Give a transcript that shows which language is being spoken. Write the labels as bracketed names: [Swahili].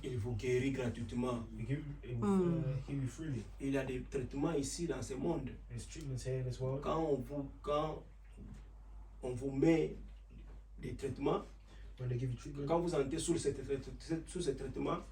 [French] il vous guérit gratuitement. [English] He will heal you freely. [French] Il y a des traitements ici dans ce monde. [English] There's treatments here in this world. [French] Quand on vous met des traitements, [English] when they give you treatment, [French] quand vous entrez sous ce traitement,